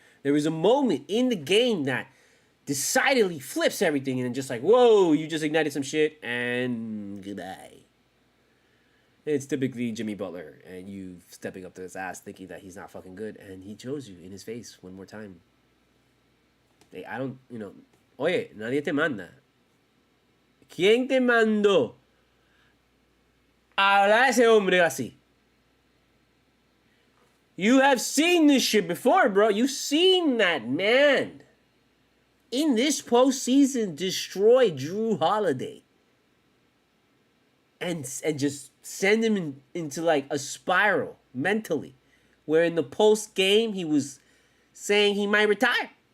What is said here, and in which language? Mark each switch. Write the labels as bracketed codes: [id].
[en] There was a moment in the game that decidedly flips everything and just like, whoa, you just ignited some shit and goodbye. It's typically Jimmy Butler and you stepping up to his ass thinking that he's not fucking good, and he chose you in his face one more time. I don't, [es] oye, nadie te manda. ¿Quién te mandó a hablar a ese hombre así? [en] You have seen this shit before, bro. You've seen that man in this postseason destroy Drew Holiday and just send him into like a spiral mentally, where in the post game he was saying he might retire.